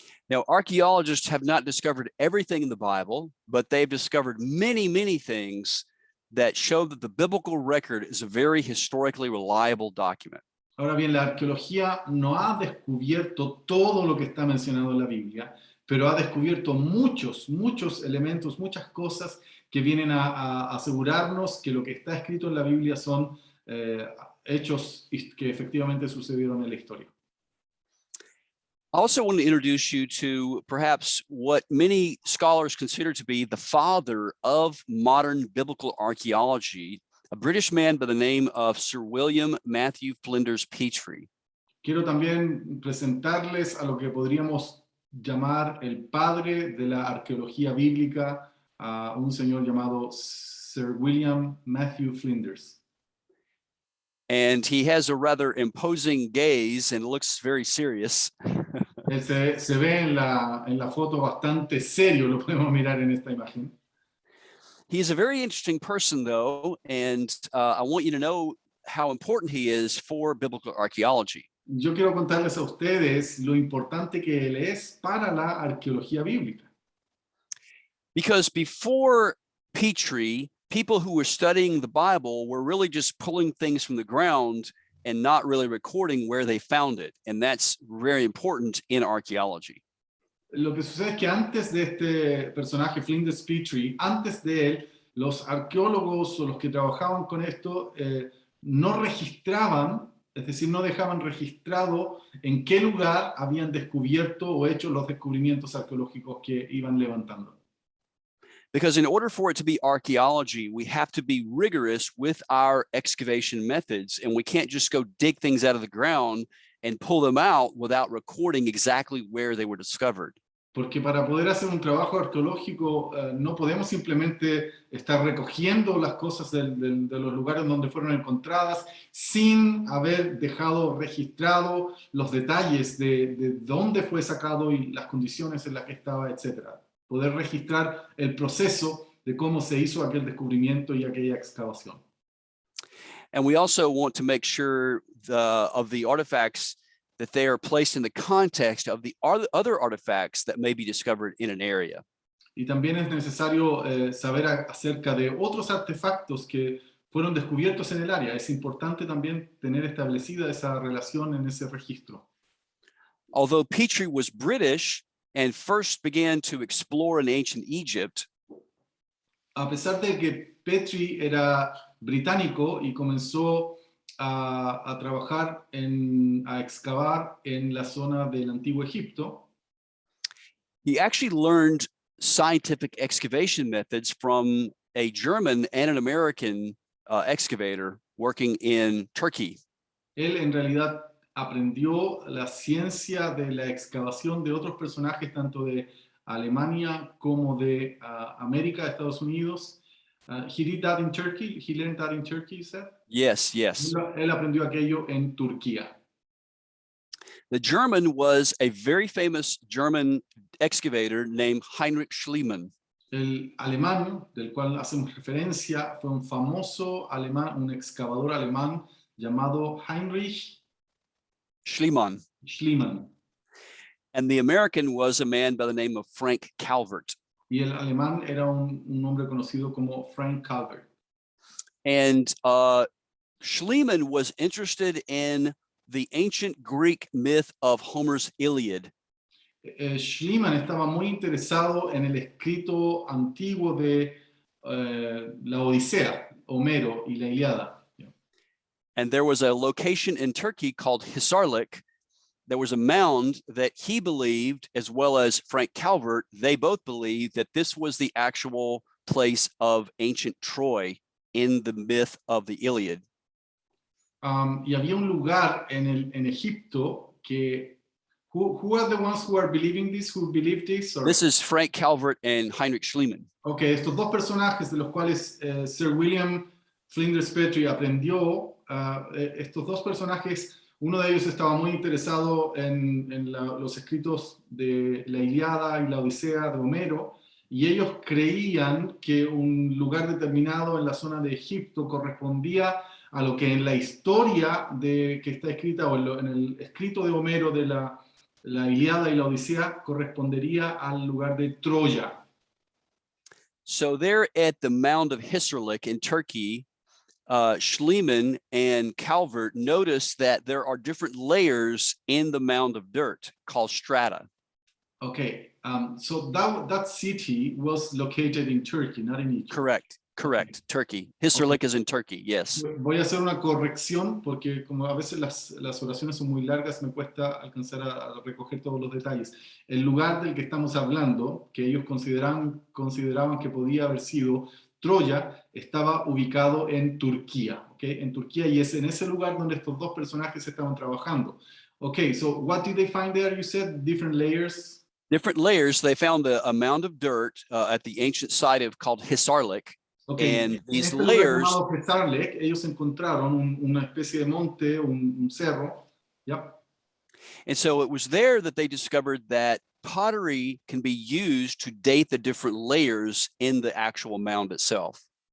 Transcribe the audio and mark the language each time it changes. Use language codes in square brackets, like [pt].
[en] Now, archaeologists have not discovered everything in the Bible, but they've discovered many, many things that show that the biblical record is a very historically reliable document. [es] Ahora bien, la arqueología no ha descubierto todo lo que está mencionado en la Biblia, pero ha descubierto muchos elementos, muchas cosas que vienen a asegurarnos que lo que está escrito en la Biblia son hechos que efectivamente sucedieron en la historia. [en] I also want to introduce you to perhaps what many scholars consider to be the father of modern biblical archaeology, a British man by the name of Sir William Matthew Flinders Petrie. [es] Quiero también presentarles a lo que podríamos llamar el padre de la arqueología bíblica, a un señor llamado Sir William Matthew Flinders. [en] And he has a rather imposing gaze and looks very serious. [es] Se ve en la foto bastante serio, lo podemos mirar en esta imagen. [en] He's a very interesting person, though, and I want you to know how important he is for biblical archaeology. [es] Yo quiero contarles a ustedes lo importante que él es para la arqueología bíblica. [en] Because before Petrie, people who were studying the Bible were really just pulling things from the ground and not really recording where they found it. And that's very important in archaeology. [es] Lo que sucede es que antes de este personaje, Flinders Petrie, antes de él, los arqueólogos o los que trabajaban con esto no registraban, es decir, no dejaban registrado en qué lugar habían descubierto o hecho los descubrimientos arqueológicos que iban levantando. [en] Because in order for it to be archaeology, we have to be rigorous with our excavation methods, and we can't just go dig things out of the ground and pull them out without recording exactly where they were discovered. [es] Porque para poder hacer un trabajo arqueológico no podemos simplemente estar recogiendo las cosas de los lugares donde fueron encontradas sin haber dejado registrado los detalles de dónde fue sacado y las condiciones en las que estaba, etc. Poder registrar el proceso de cómo se hizo aquel descubrimiento y aquella excavación. [en] And we also want to make sure of the artifacts that they are placed in the context of the other artifacts that may be discovered in an area. [es] Y también es necesario saber acerca de otros artefactos que fueron descubiertos en el área. Es importante también tener establecida esa relación en ese registro. [en] Although Petrie was British and first began to explore in ancient Egypt, [es] A pesar de que Petrie era británico y comenzó a trabajar, a excavar en la zona del Antiguo Egipto, [en] he actually learned scientific excavation methods from a German and an American excavator working in Turkey. [es] él en realidad aprendió la ciencia de la excavación de otros personajes, tanto de Alemania como de América, Estados Unidos. [en] He did that in Turkey. He learned that in Turkey, you said? Yes, yes. [es] Él aprendió aquello en Turquía. [en] The German was a very famous German excavator named Heinrich Schliemann. [es] El alemán, del cual hacemos referencia, fue un famoso alemán, un excavador alemán llamado Heinrich Schliemann. Schliemann. [en] And the American was a man by the name of Frank Calvert. [es] Y el alemán era un hombre conocido como Frank Calvert. [en] And Schliemann was interested in the ancient Greek myth of Homer's Iliad. [es] Schliemann estaba muy interesado en el escrito antiguo de la Odisea, Homero y la Ilíada. [en] And there was a location in Turkey called Hisarlik. There was a mound that he believed, as well as Frank Calvert, they both believed that this was the actual place of ancient Troy in the myth of the Iliad. [es] Y había un lugar en Egipto que, [en] who are the ones who are believing this, who believe this? Or? This is Frank Calvert and Heinrich Schliemann. [es] Okay, estos dos personajes de los cuales Sir William Flinders Petrie aprendió, estos dos personajes, uno de ellos estaba muy interesado en los escritos de la Ilíada y la Odisea de Homero, y ellos creían que un lugar determinado en la zona de Egipto correspondía a lo que en la historia que está escrita, o en el escrito de Homero de la Ilíada y la Odisea, correspondería al lugar de Troya. [en] So there at the mound of Hisarlik in Turkey, Schliemann and Calvert noticed that there are different layers in the mound of dirt called strata. Okay, so that city was located in Turkey, not in Egypt. Correct. Okay. Turkey. Hisarlik is in Turkey, yes. [es] Voy a hacer una corrección porque como a veces las oraciones son muy largas, me cuesta alcanzar a recoger todos los detalles. El lugar del que estamos hablando, que ellos consideraban que podía haber sido Troya, estaba ubicado en Turquía, ¿okay? En Turquía, y es en ese lugar donde estos dos personajes estaban trabajando. [en] Okay, so what did they find there? You said different layers? Different layers. They found a mound of dirt at the ancient site of called Hisarlik. Okay, and these [es] en [en] layers. [es] Sarlek, ellos encontraron una especie de monte, un cerro. [en] Yep. And so it was there that they discovered that pottery can be used to date the different layers in the actual mound itself.